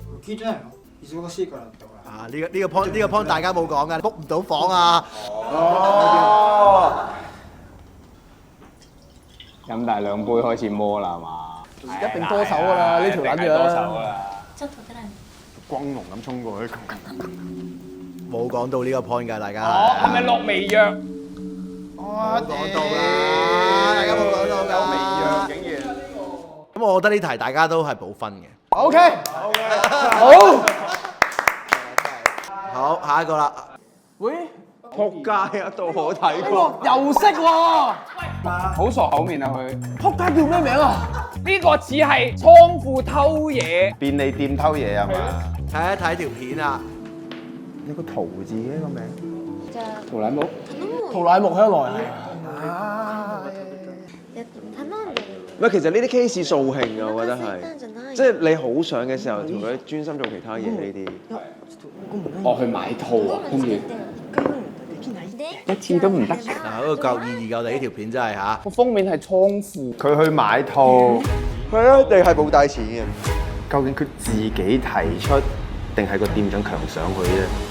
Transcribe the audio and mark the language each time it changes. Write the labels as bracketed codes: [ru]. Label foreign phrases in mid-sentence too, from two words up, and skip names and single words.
[ja] 聞いてないの？忙しいからってほら。 [yue] 啊！呢個 point 大家冇講㗎，book 唔到房啊！飲大兩杯開始摸啦，係嘛？一定多手㗎啦，呢條撚樣。多手啦。 [ja] ちょっと出ないの。 [yue] 光龍咁衝過去，冇講到呢個 point 㗎，大家。哦，係咪落微藥？冇講到啦，大家冇講到㗎。有微藥竟然。咁我覺得呢題大家都係補分嘅。 OK，好，好，下一個啦。喂，撲街啊！到我睇過。又識喎，好熟口面啊佢。撲街叫咩名啊？呢個似係倉庫偷嘢。便利店偷嘢係嘛？睇一睇條片啊！有個圖字嘅個名。 [ja] じゃあ [yue] 圖奶木。圖乃木香來。 [ja] 頼んでる。 [yue] 唔係，其實呢啲 case 掃興啊，我覺得 [ja] お腹空いた [yue] 係 [ja] ん。じゃない？ [yue] 即係你好想嘅時候，同佢專心做其他嘢呢啲。我去買套啊，跟住一次都唔得。嗱，嗰個夠意義夠地呢條片真係嚇。個封面係倉庫。佢去買套，係啊，定係冇帶錢嘅？究竟佢自己提出，定係個店長強上佢啫？